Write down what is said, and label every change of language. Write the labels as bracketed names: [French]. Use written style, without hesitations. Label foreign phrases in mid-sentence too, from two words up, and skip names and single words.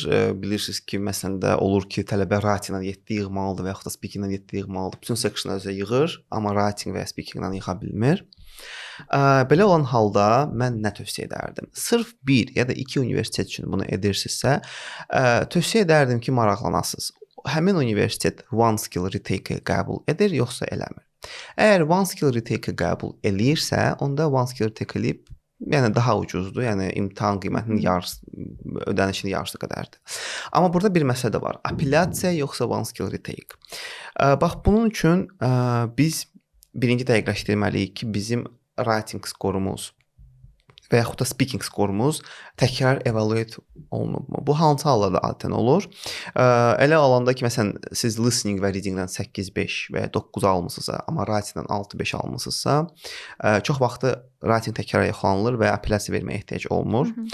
[Azerbaijani] Bilirsiniz ki, məsələn də olur ki, tələbə writing-dan 7 yığmalıdır və yaxud da speaking-dan 7 yığmalıdır. Bütün section-ı özə yığır, amma writing və ya speaking-dan yıxa bilmir. Belə olan halda mən nə tövsiyə edərdim? Sırf 1 ya da 2 universitet üçün bunu edirsinizsə, tövsiyə edərdim ki, maraqlanasınız. Həmin universitet [English] one skill retake-i [Azerbaijani] qəbul edir, yoxsa eləmir. Əgər [English] one skill retake-i [Azerbaijani] qəbul eləyirsə, onda [English] one skill retake [Azerbaijani] eləyib yəni daha ucuzdur. Yəni imtahan qiymətinin yarısı, ödənişinin yarısı qədərdir. Amma burada bir məsələ də var. Apellyasiya yoxsa [English] one skill retake. [Azerbaijani] Bax bunun üçün biz birinci dəqiqləşdirməliyik ki, bizim writing skorumuz və yaxud da speaking skorumuz təkrar evaluate olunubmu? Bu hansı hallarda adətən olur? Elə alanda ki, məsələn, siz listening və readingdən 8-5 və ya 9 almısınızsa, amma writingdən 6-5 almısınızsa, çox vaxtı writing təkrar yoxlanılır və apellyasiya verməyə ehtiyac olmur.